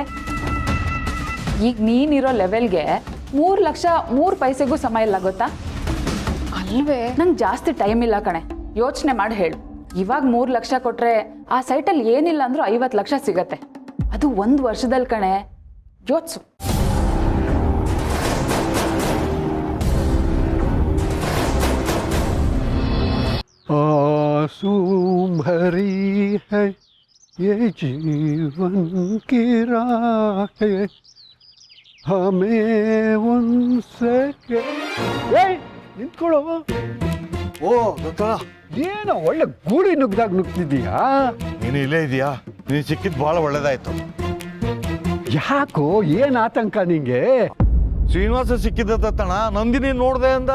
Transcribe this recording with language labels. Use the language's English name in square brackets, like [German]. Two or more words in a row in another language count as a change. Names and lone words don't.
[Kannada] ಈಗ ನೀನಿರೋ ಲೆವೆಲ್ಗೆ 3 ಲಕ್ಷ 3 ಪೈಸೆಗೂ ಸಮ ಇಲ್ಲ, ಗೊತ್ತಾ? ಅಲ್ವೇ? ನಂಗೆ ಜಾಸ್ತಿ ಟೈಮ್ ಇಲ್ಲ ಕಣೆ, ಯೋಚನೆ ಮಾಡಿ ಹೇಳು. ಇವಾಗ 3 ಲಕ್ಷ ಕೊಟ್ರೆ ಆ ಸೈಟಲ್ಲಿ ಏನಿಲ್ಲ ಅಂದ್ರೂ 50 ಲಕ್ಷ ಸಿಗತ್ತೆ. ಅದು 1 ವರ್ಷದಲ್ಲಿ ಕಣೆ, ಯೋಚಿಸು. [Hindi] आंसू भरी है ये जीवन की राहें हमें उनसे ನಿಂತ್ಕೊಳ್ಳೋ. [Kannada] ಓ ದತ್ತಣ್ಣ, ಏನೋ ಒಳ್ಳೆ ಗೂಳಿ ನುಗ್ದಾಗ ನುಗ್ತಿದೀಯಾ? ನೀನು ಇಲ್ಲೇ ಇದೆಯಾ? ನೀನು ಸಿಕ್ಕಿದ್ದು ಬಹಳ ಒಳ್ಳೇದಾಯ್ತು. ಯಾಕೋ, ಏನ್ ಆತಂಕ ನಿಂಗೆ? ಶ್ರೀನಿವಾಸ ಸಿಕ್ಕಿದ್ದ ದತ್ತಣ್ಣ, ನಂದಿನಿ ನೋಡ್ದೆ ಅಂದ.